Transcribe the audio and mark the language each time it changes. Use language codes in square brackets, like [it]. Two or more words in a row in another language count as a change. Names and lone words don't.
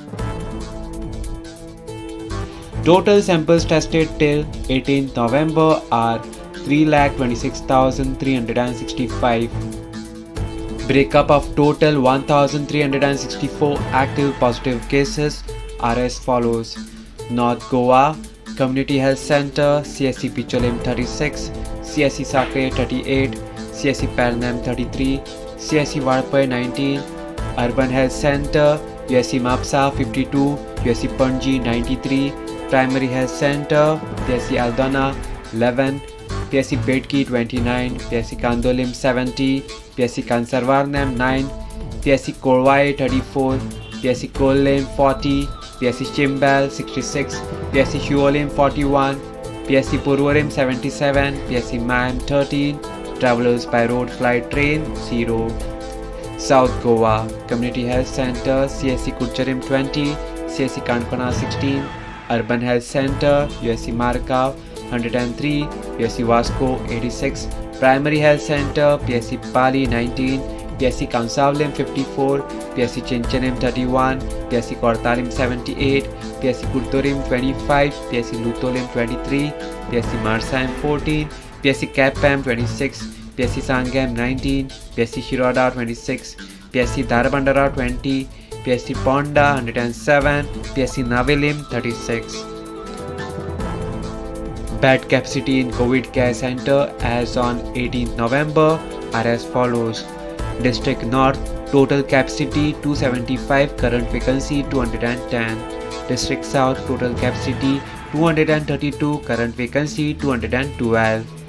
[en] Total samples tested till 18th November are 3,26,365. Breakup of total 1,364 active positive cases are as follows. North Goa Community Health Center CSC Picholim 36, CSC Sakre 38, CSC Pelnam 33, CSC Vadpai 19, Urban Health Center USC Mapsa 52, USC Panji 93, Primary Health Center PSC Aldana 11, PSC Bedki 29, PSC Kandolim 70, PSC Kansarvarnam 9, PSC Korwai 34, PSC Kollem 40, PSC Chimbal 66, PSC Shuolim 41, PSC Purwarim 77, PSC Mam 13, Travelers by road, flight, train 0. South Goa Community Health Center CSC Kucharim 20, CSC Kankana 16, Urban Health Center USC Markav 103, USC Vasco 86, Primary Health Center PSC Pali 19, PSC Kansavlim 54, PSC Chinchanim 31, PSC Kortalim 78, PSC Kurtorim 25, PSC Lutolim 23, PSC Marsaim 14, PSC Kapam 26, PSC Sangam 19, PSC Shiroda 26, PSC Dharabandara 20, PSC Ponda 107, PSC Navilim 36. Bed capacity in COVID Care Center as on 18th November are as follows. District North total capacity 275, current vacancy 210. District South total capacity 232, current vacancy 212.